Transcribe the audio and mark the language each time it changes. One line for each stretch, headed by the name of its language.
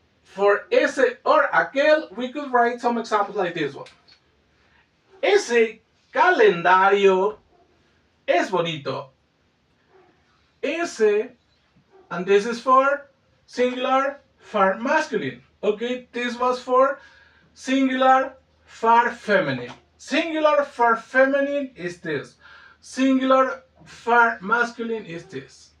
English: For ese or aquel, we could write some examples like this one.
Spanish: Ese calendario es bonito.
English: Ese, and this is for singular, for masculine. Okay? This was for singular, for feminine. Singular for feminine is this. Singular for masculine is this.